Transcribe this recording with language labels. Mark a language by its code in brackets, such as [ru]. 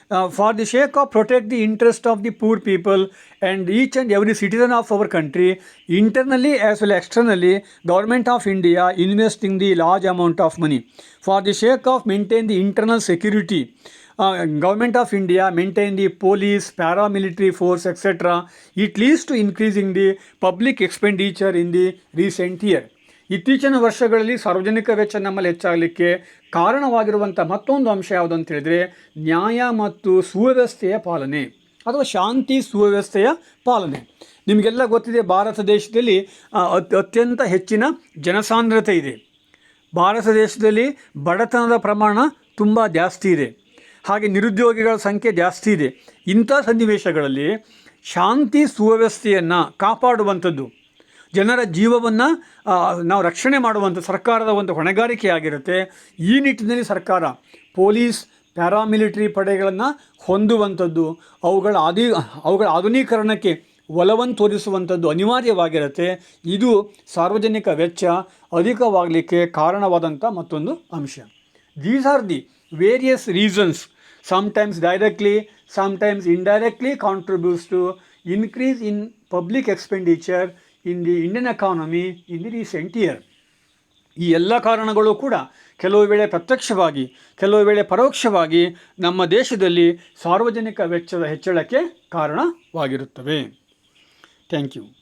[en] For the sake of protect the interest of the poor people and each and every citizen of our country, internally as well as externally, Government of India investing the large amount of money. For the sake of maintain the internal security, Government of India maintain the police, paramilitary force, etc. It leads to increasing the public expenditure in the recent year. [kn] ಇತ್ತೀಚಿನ ವರ್ಷಗಳಲ್ಲಿ ಸಾರ್ವಜನಿಕ ವೆಚ್ಚ ನಮ್ಮಲ್ಲಿ ಹೆಚ್ಚಾಗಲಿಕ್ಕೆ ಕಾರಣವಾಗಿರುವಂಥ ಮತ್ತೊಂದು ಅಂಶ ಯಾವುದು ಅಂತ ಹೇಳಿದರೆ ನ್ಯಾಯ ಮತ್ತು ಸುವ್ಯವಸ್ಥೆಯ ಪಾಲನೆ ಅಥವಾ ಶಾಂತಿ ಸುವ್ಯವಸ್ಥೆಯ ಪಾಲನೆ. ನಿಮಗೆಲ್ಲ ಗೊತ್ತಿದೆ, ಭಾರತ ದೇಶದಲ್ಲಿ ಅತ್ಯಂತ ಹೆಚ್ಚಿನ ಜನಸಾಂದ್ರತೆ ಇದೆ. ಭಾರತ ದೇಶದಲ್ಲಿ ಬಡತನದ ಪ್ರಮಾಣ ತುಂಬ ಜಾಸ್ತಿ ಇದೆ, ಹಾಗೆ ನಿರುದ್ಯೋಗಿಗಳ ಸಂಖ್ಯೆ ಜಾಸ್ತಿ ಇದೆ. ಇಂಥ ಸನ್ನಿವೇಶಗಳಲ್ಲಿ ಶಾಂತಿ ಸುವ್ಯವಸ್ಥೆಯನ್ನು ಕಾಪಾಡುವಂಥದ್ದು, ಜನರ ಜೀವವನ್ನು ನಾವು ರಕ್ಷಣೆ ಮಾಡುವಂಥ ಸರ್ಕಾರದ ಒಂದು ಹೊಣೆಗಾರಿಕೆಯಾಗಿರುತ್ತೆ. ಈ ನಿಟ್ಟಿನಲ್ಲಿ ಸರ್ಕಾರ ಪೊಲೀಸ್, ಪ್ಯಾರಾಮಿಲಿಟರಿ ಪಡೆಗಳನ್ನು ಹೊಂದುವಂಥದ್ದು, ಅವುಗಳ ಆಧುನೀಕರಣಕ್ಕೆ ಒಲವನ್ನು ತೋರಿಸುವಂಥದ್ದು ಅನಿವಾರ್ಯವಾಗಿರುತ್ತೆ. ಇದು ಸಾರ್ವಜನಿಕ ವೆಚ್ಚ ಅಧಿಕವಾಗಲಿಕ್ಕೆ ಕಾರಣವಾದಂಥ ಮತ್ತೊಂದು ಅಂಶ. [en] These are the various reasons, sometimes directly, sometimes indirectly contributes to increase in public expenditure in the Indian economy in the recent year. [kn] ಈ ಎಲ್ಲ ಕಾರಣಗಳು ಕೂಡ ಕೆಲವು ವೇಳೆ ಪ್ರತ್ಯಕ್ಷವಾಗಿ, ಕೆಲವು ವೇಳೆ ಪರೋಕ್ಷವಾಗಿ ನಮ್ಮ ದೇಶದಲ್ಲಿ ಸಾರ್ವಜನಿಕ ವೆಚ್ಚದ ಹೆಚ್ಚಳಕ್ಕೆ ಕಾರಣವಾಗಿರುತ್ತವೆ. [en] Thank you.